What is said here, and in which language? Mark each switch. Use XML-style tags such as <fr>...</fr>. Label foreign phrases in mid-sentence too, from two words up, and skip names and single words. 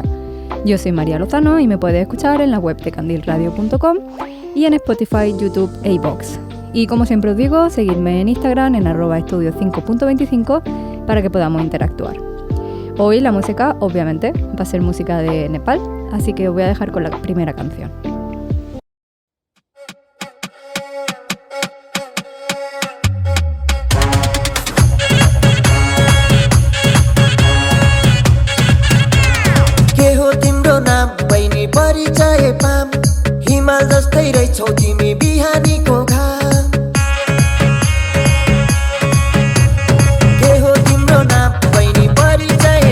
<es>Yo soy María Lozano y me puedes escuchar en la web de candilradio.com y en Spotify, YouTube e iVoox. Y como siempre os digo, seguidme en Instagram en @estudio5.25 para que podamos interactuar. Hoy la música, obviamente, va a ser música de Nepal, así que os voy a dejar con la primera canción.</es> <ne>परिचय पाम हिमाल जस्तै रहेछौ तिमी बिहानीको घाम के हो तिम्रो नाम बहिनी परिचय</ne>